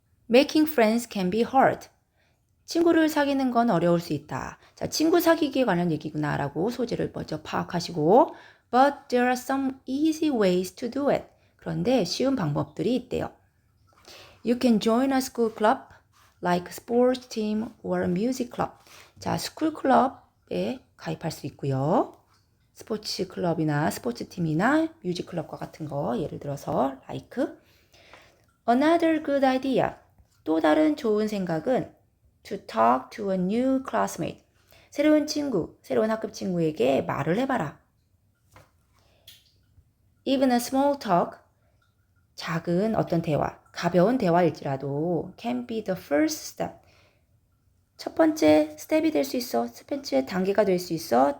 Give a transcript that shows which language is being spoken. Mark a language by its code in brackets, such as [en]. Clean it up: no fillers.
[en] Making friends can be hard. [ko] 친구를 사귀는 건 어려울 수 있다. 자, 친구 사귀기에 관한 얘기구나 라고 소재를 먼저 파악하시고 [en] But there are some easy ways to do it. [ko] 그런데 쉬운 방법들이 있대요. [en] You can join a school club like sports team or a music club. [ko] 자, 스쿨 클럽에 가입할 수 있고요. 스포츠 클럽이나 스포츠 팀이나 뮤직 클럽과 같은 거 예를 들어서 like. [en] Another good idea. [ko] 또 다른 좋은 생각은 [en] to talk to a new classmate. [ko] 새로운 친구, 새로운 학급 친구에게 말을 해봐라. [en] Even a small talk, [ko] 작은 어떤 대화, 가벼운 대화일지라도 [en] can be the first step. [ko] 첫 번째 스텝이 될 수 있어. 첫 번째 단계가 될 수 있어.